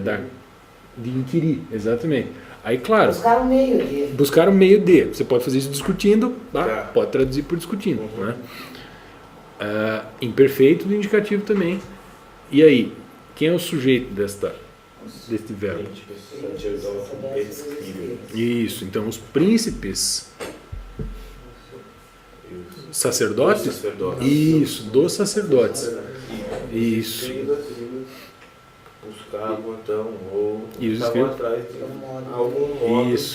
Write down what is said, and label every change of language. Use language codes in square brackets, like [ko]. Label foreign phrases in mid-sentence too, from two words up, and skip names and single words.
[pt] De inquirir, exatamente. Aí, claro, Buscar um meio de. buscar um meio de. Você pode fazer isso discutindo, tá? Tá. Pode traduzir por discutindo. Né? Imperfeito do indicativo também. E aí, quem é o sujeito deste verbo? [la] Sacerdotum et scribe. [pt] Isso, então os príncipes sacerdotes? Dos sacerdotes. Isso, dos sacerdotes. Isso. Escribas buscavam então, ou E os estavam escribas? atrás de algum modo. Isso.